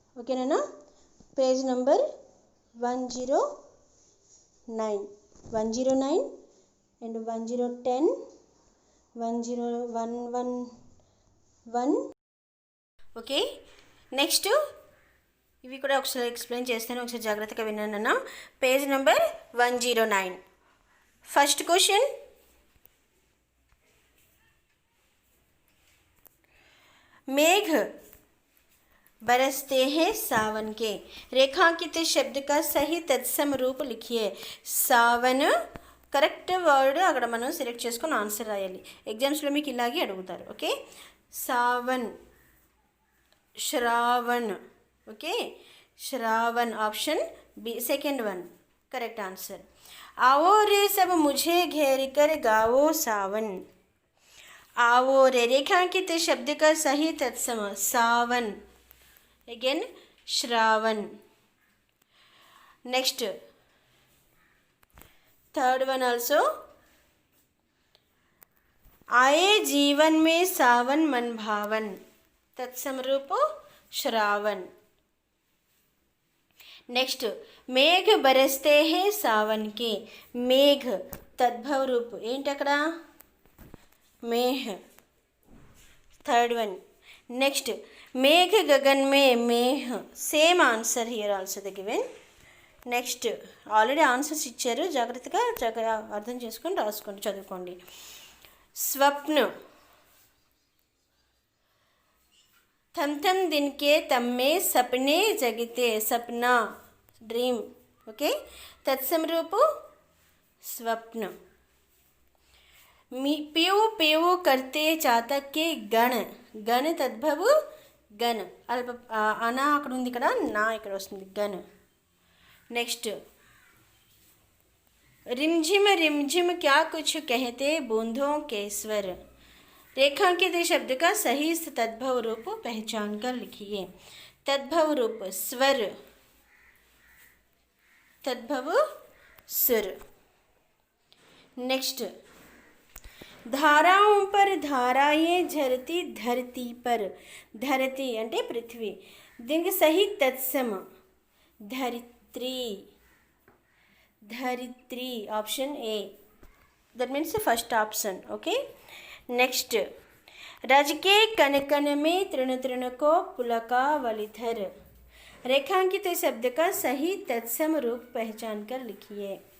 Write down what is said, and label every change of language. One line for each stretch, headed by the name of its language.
English: ఓకేనా. Page number 109 and 10 10111.
Telugu: Okay, next ఇవి కూడా ఒకసారి ఎక్స్ప్లెయిన్ చేస్తాను, ఒకసారి జాగ్రత్తగా విన్నాను.
English: Page number 109. First question,
Hindi: मेघ बरसते हैं सावन के, रेखांकित शब्द का सही तत्सम रूप लिखिए.
Telugu: सावन కరెక్ట్ వర్డ్ అక్కడ మనం సెలెక్ట్ చేసుకొని ఆన్సర్ రాయాలి. ఎగ్జామ్స్లో మీకు ఇలాగే అడుగుతారు. Okay, Saavn, Shravan.
English: Okay, Shravan option B. Second one correct answer.
Hindi: आओ रे सब मुझे घेर कर गाओ सावन. आओ रे रेखांकित शब्द का सही तत्सम सावन.
English: again
Hindi: Shravan.
English: next third one also,
Hindi: आए जीवन में सावन मन भावन. तत्सम रूप श्रावण. नेक्स्ट, मेघ बरसते हैं सावन के. मेघ तद्भव रूप
Telugu: ఏంటక్కడ?
Hindi: मेघ.
English: Third one. Next,
Hindi: मेघ गगन में मेघ.
English: Same answer here also the given.
Telugu: Next already answers ఇచ్చారు, జాగ్రత్తగా అర్థం చేసుకొని రాసుకోండి, చదువుకోండి.
Hindi: స్వప్న, थम थम दिन के तम में सपने जगते. सपना ड्रीम. ओके, तत्सम रूप स्वप्न. पियो पियो करते चातक के गण
Telugu: గణ తద్భవ గణ అల్ప అనా అక్కడ ఉంది, ఇక్కడ నా ఇక్కడ వస్తుంది గణ.
Hindi: నెక్స్ట్ रिमझिम रिमझिम क्या कुछ कहते बूंदों के स्वर. रेखांकित शब्द का सही तद्भव रूप पहचान कर लिखिए. तद्भव रूप स्वर, तद्भव सुर. नेक्स्ट धाराओं पर धाराएं झरती धरती पर.
Telugu: धरती అంటే పృథ్వీ, దీనికి సహి తత్సమ ధరిత్రి.
English: धरित्री option A, that means the first option. okay, next
Hindi: रज के कन कन में तृण तृण को पुलका वलिधर. रेखांकित शब्द का सही तत्सम रूप पहचान कर लिखिए.